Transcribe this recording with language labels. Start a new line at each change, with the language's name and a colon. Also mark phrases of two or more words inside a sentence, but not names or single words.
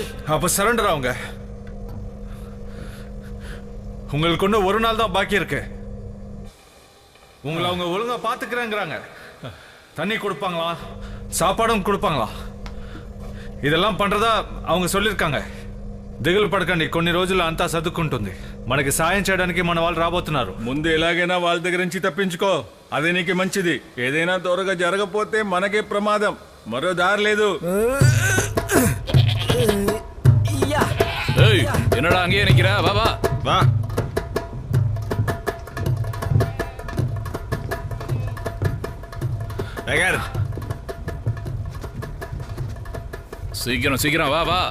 Tamil: அப்ப சரண்டர் ஆகுங்க. உங்களுக்கு ஒண்ணு ஒரு நாள் தான் பாக்கி இருக்கு. உங்களை அவங்க ஒழுங்கா பாத்துக்கிறேங்கிறாங்க. தண்ணி கொடுப்பாங்களா, சாப்பாடும் கொடுப்பாங்களா? இதெல்லாம் పண்றదా அவங்க சொல்లిருக்காங்க.
Telugu: దిగులు పడకండి, కొన్ని రోజులు అంతా సర్దుకుంటుంది. మనకి సాయం చేయడానికి మన వాళ్ళు రాబోతున్నారు. ముందు ఎలాగైనా వాళ్ళ దగ్గర నుంచి తప్పించుకో, అదే నీకు మంచిది. ఏదైనా త్వరగా జరగపోతే మనకే ప్రమాదం, మరో దారి లేదు.
Tamil: ஏய், என்னடா அங்கேயே நிக்கிற? வா வா வா. நகர். சீக்கிரம் சீக்கிரம் வா வா.